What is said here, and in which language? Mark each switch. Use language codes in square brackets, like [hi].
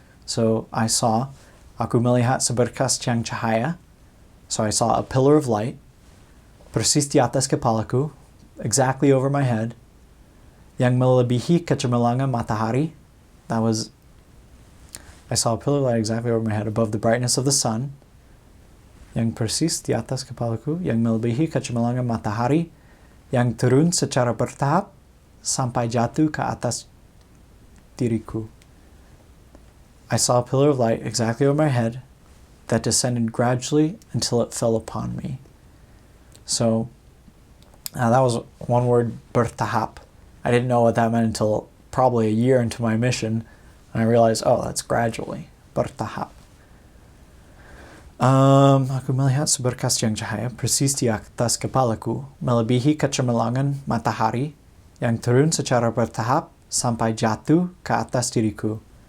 [en] So I saw [id] aku melihat seberkas tiang cahaya. [en] So I saw a pillar of light. [id] Persis di atas kepalaku, [en] exactly over my head. [id] Yang melebihi kecemerlangan matahari. [en] I saw a pillar of light exactly over my head, above the brightness of the sun. [id] Yang persis di atas kepalaku, yang melebihi kecemerlangan matahari, yang turun secara bertahap sampai jatuh ke atas diriku. [en] I saw a pillar of light exactly over my head that descended gradually until it fell upon me. So that was one word, bertahap. I didn't know what that meant until probably a year into my mission, and I realized, oh, that's gradually, bertahap. [id] Aku melihat seberkas tiang cahaya persis di atas kepalaku, melebihi kecemerlangan matahari, yang turun secara bertahap sampai jatuh ke atas diriku.